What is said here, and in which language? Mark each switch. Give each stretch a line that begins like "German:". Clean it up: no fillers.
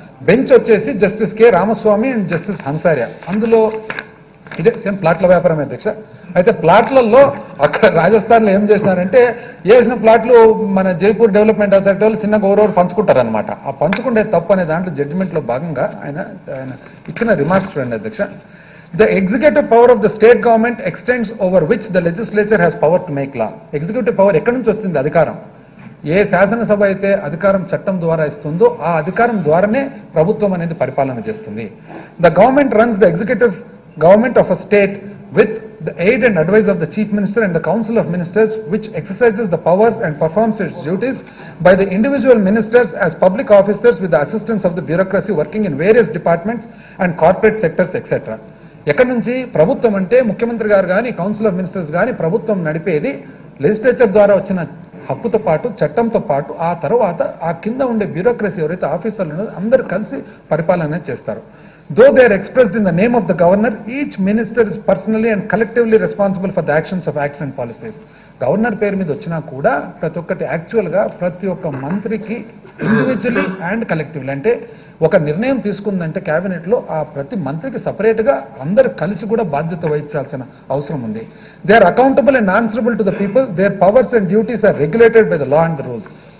Telugu: Bench వచ్చేసి justice K Ramaswamy and justice Hansaria. అందులో ఇదే సేమ్ ప్లాట్ల వ్యాపారం అధ్యక్ష. అయితే ప్లాట్లలో అక్కడ రాజస్థాన్ లో ఏం చేసినారంటే వేసిన ప్లాట్లు మన జైపూర్ డెవలప్మెంట్ అథారిటీ వాళ్ళు చిన్నగా ఓవర్ పంచుకుంటారనమాట. ఆ పంచుకుంటే తప్పు అనే దాంట్లో జడ్జిమెంట్ లో భాగంగా ఆయన ఇచ్చిన రిమార్క్స్ చూడండి అధ్యక్ష.
English: The executive power of the state government extends over which the legislature has power to make law.
Telugu: Executive power ఎక్కడి నుంచి వచ్చింది? అధికారం. ఏ శాసనసభ అయితే అధికారం చట్టం ద్వారా ఇస్తుందో ఆ అధికారం ద్వారానే ప్రభుత్వం అనేది పరిపాలన చేస్తుంది.
English: The government runs the executive government of a state with the aid and advice of the chief minister and the council of ministers, which exercises the powers and performs its duties by the individual ministers as public officers with the assistance of the bureaucracy working in various departments and corporate sectors etc.
Telugu: ఎక్కడి నుంచి? ప్రభుత్వం అంటే ముఖ్యమంత్రి గారు కానీ, council of ministers కానీ ప్రభుత్వం నడిపేది legislature ద్వారా వచ్చిన హక్కుతో పాటు, చట్టంతో పాటు ఆ తర్వాత ఆ కింద ఉండే బ్యూరోక్రసీ ఎవరైతే ఆఫీసర్లు ఉన్నారో అందరూ కలిసి పరిపాలన చేస్తారు.
English: Though they are expressed in the name of the governor, each minister is personally and collectively responsible for the actions of acts and policies.
Telugu: Governor పేరు మీద వచ్చినా కూడా ప్రతి ఒక్కటి యాక్చువల్ గా ప్రతి ఒక్క మంత్రికి
English: individually and collectively,
Telugu: అంటే ఒక నిర్ణయం తీసుకుందంటే కేబినెట్ లో ఆ ప్రతి మంత్రికి సపరేట్ గా అందరు కలిసి కూడా బాధ్యత వహించాల్సిన అవసరం ఉంది.
English: They are accountable and answerable to the people. Their powers and duties are regulated by the law and the rules.